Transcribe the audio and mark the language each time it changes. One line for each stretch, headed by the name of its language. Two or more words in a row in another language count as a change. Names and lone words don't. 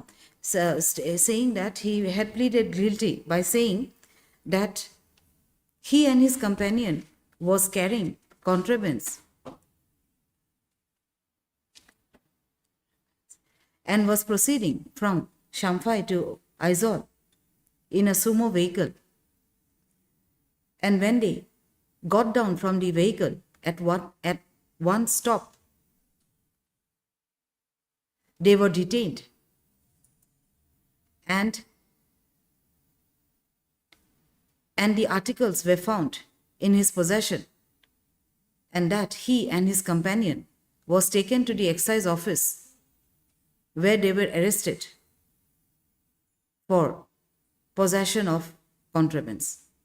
English: So, saying that he had pleaded guilty by saying that he and his companion was carrying contrabands and was proceeding from Champhai to Aizawl in a sumo vehicle. And when they got down from the vehicle at one stop, they were detained, and the articles were found in his possession, and that he and his companion was taken to the excise office, where they were arrested for possession of contrabands.